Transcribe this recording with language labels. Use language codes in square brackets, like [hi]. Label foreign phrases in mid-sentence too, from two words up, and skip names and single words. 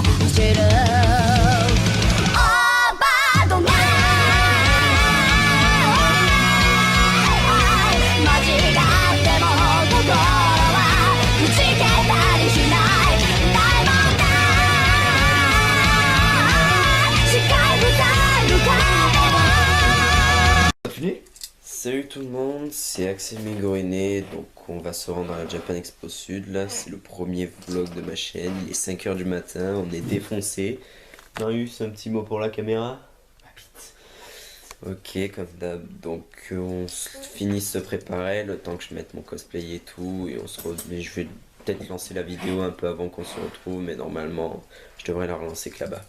[fr] じるオーバードな間違っても心は打ち消したりしない大問題視界不在の壁は Salut tout le monde, c'est Axel Mingoriné, donc on va se rendre à la Japan Expo Sud, là c'est le premier vlog de ma chaîne, il est 5h du matin, on est défoncé. Marius, un petit mot pour la caméra? Ok, comme d'hab, donc on finit de se préparer, le temps que je mette mon cosplay et tout, et on se mais je vais peut-être lancer la vidéo un peu avant qu'on se retrouve, mais normalement je devrais la relancer que là-bas.